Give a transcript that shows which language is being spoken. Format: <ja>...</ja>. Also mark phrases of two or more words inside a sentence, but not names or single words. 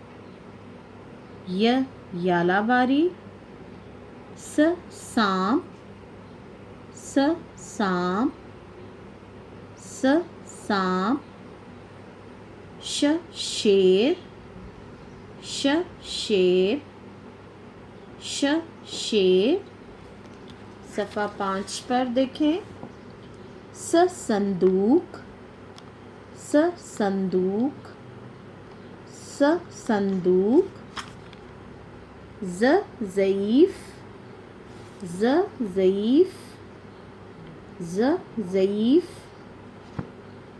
<ur>ی یالہ باری، س سانپ، س سانپ، س سانپ، ش شیر، ش شیر، ش شیر۔ صفحہ 5 پر دیکھیں۔ س صندوق، س صندوق، س صندوق، ز ضعیف، ز ضعیف، ز ضعیف، ت</ur>